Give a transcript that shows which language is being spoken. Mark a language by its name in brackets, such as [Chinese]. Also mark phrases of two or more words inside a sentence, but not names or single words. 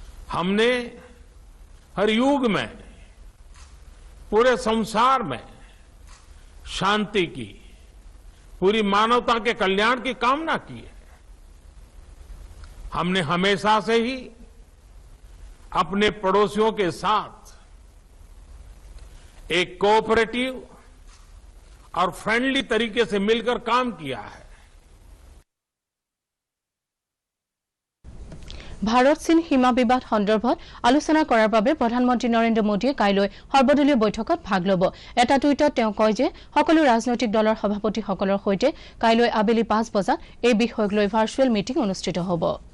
[Hindi] हमने हर युग में पूरे संसार में शांति की, पूरी मानवता के कल्याण की कामना की है। हमने हमेशा से ही अपने पड़ोसियों के साथ एक [English] cooperative and friendly [Hindi] तरीके से मिलकर काम किया है। [Assamese] ভাৰত চীন সীমা বিবাদ সন্দৰ্ভত আলোচনা কৰাৰ বাবে প্ৰধানমন্ত্ৰী নৰেন্দ্ৰ মোদীয়ে কাইলৈ সৰ্বদলীয় বৈঠকত ভাগ ল'ব। এটা টুইটত তেওঁ কয় যে সকলো ৰাজনৈতিক দলৰ সভাপতিসকলৰ সৈতে কাইলৈ আবেলি 5 বজাত এই বিষয়ক লৈ [English] virtual meeting [Assamese] অনুষ্ঠিত হ'ব।